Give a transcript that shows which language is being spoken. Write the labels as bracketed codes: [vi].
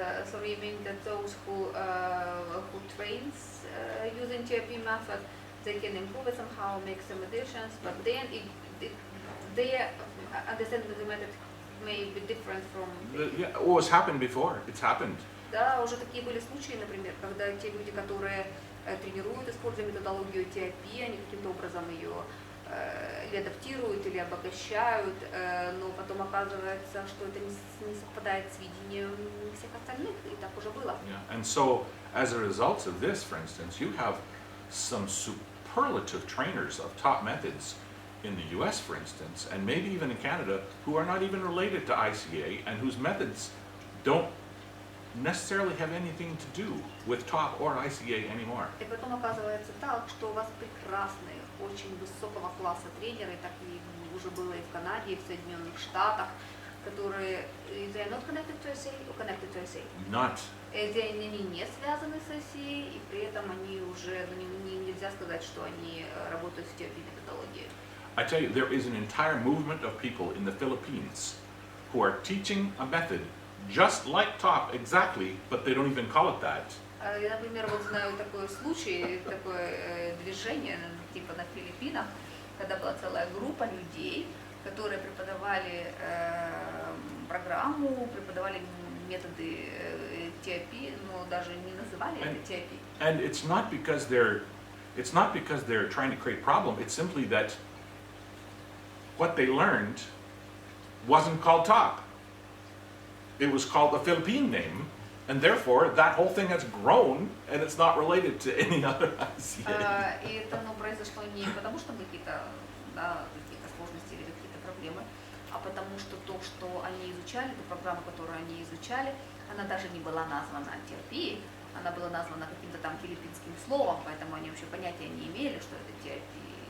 [en] So you mean that those who trains using TOP method, they can improve it somehow, make some additions, but then their understanding of the method may be different from... It's happened before. It's happened. [ru] Да, уже такие были случаи, например, когда те люди, которые тренируют, используя методологию TOP, они каким-то образом ее или адаптируют, или обогащают, но потом оказывается, что это не совпадает с видением всех остальных, и так уже было. [en] Yeah. And so, as a result of this, for instance, you have some superlative trainers of top methods in the US, for instance, and maybe even in Canada, who are not even related to ICA and whose methods don't necessarily have anything to do with top or ICA anymore. [ru] И потом оказывается так, что у вас прекрасные, очень высокого класса тренеры, так и уже было и в Канаде, и в Соединенных Штатах, которые [en] they are not connected to ICA [ru] or connected to ICA. [en] Not. [ru] Они не связаны с ICA, и при этом они уже, нельзя сказать, что они работают в теории методологии. [en] I tell you, there is an entire movement of people in the Philippines who are teaching a method just like top exactly, but they don't even call it that. [ru] Я, например, вот знаю такой случай, такое движение типа на Филиппинах, когда была целая группа людей, которые преподавали программу, преподавали методы TIP, но даже не называли это TIP. [en] And it's not because they're trying to create problem. It's simply that what they learned wasn't called top. It was called a Philippine name, and therefore that whole thing has grown, and it's not related to any other ICA. [ru] И это произошло не потому, что какие-то сложности или какие-то проблемы, а потому что то, что они изучали, ту программу, которую они изучали, она даже не была названа TRP, она была названа каким-то там филиппинским словом, поэтому они вообще понятия не имели, что это TRP.